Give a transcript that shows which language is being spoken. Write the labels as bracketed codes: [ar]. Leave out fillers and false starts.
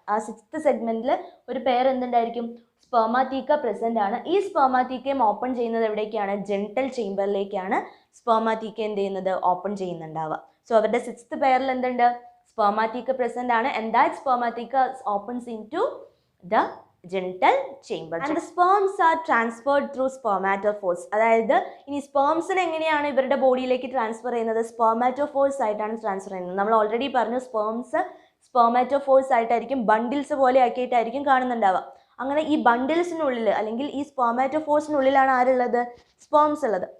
[ml] ആ 6th സെഗ്മെന്റിൽ ഒരു പെയർ എന്തുണ്ടായിരിക്കും? സ്പെർമാത്തീക്ക പ്രസന്റ് ആണ്. ഈ സ്പെർമാത്തീക്കയും ഓപ്പൺ ചെയ്യുന്നത് എവിടേക്കാണ്? ജെനിറ്റൽ ചേംബറിലേക്കാണ് സ്പെർമാത്തീക്ക എന്ത് ചെയ്യുന്നത്? ഓപ്പൺ ചെയ്യുന്നുണ്ടാവുക. സോ അവരുടെ 6th പെയറിൽ എന്തുണ്ട്? സ്പെർമാത്തീക്ക പ്രസന്റ് ആണ്. [en] And that spermatheca opens in to the genital chamber. And the sperms are transferred through spermatophores. [ml] അതായത് ഇനി സ്പേംസിനെ എങ്ങനെയാണ് ഇവരുടെ ബോഡിയിലേക്ക് ട്രാൻസ്ഫർ ചെയ്യുന്നത്? സ്പെർമാറ്റോഫോഴ്സ് ആയിട്ടാണ് ട്രാൻസ്ഫർ ചെയ്യുന്നത്. നമ്മൾ ഓൾറെഡി പറഞ്ഞു സ്പേംസ് സ്പെർമാറ്റോഫോഴ്സ് ആയിട്ടായിരിക്കും, ബണ്ടിൽസ് പോലെ ആക്കിയിട്ടായിരിക്കും കാണുന്നുണ്ടാവുക. അങ്ങനെ ഈ ബണ്ടിൽസിനുള്ളിൽ അല്ലെങ്കിൽ ഈ സ്പെർമാറ്റോഫോഴ്സിനുള്ളിലാണ് ആരുള്ളത്? സ്പേംസ് ഉള്ളത്.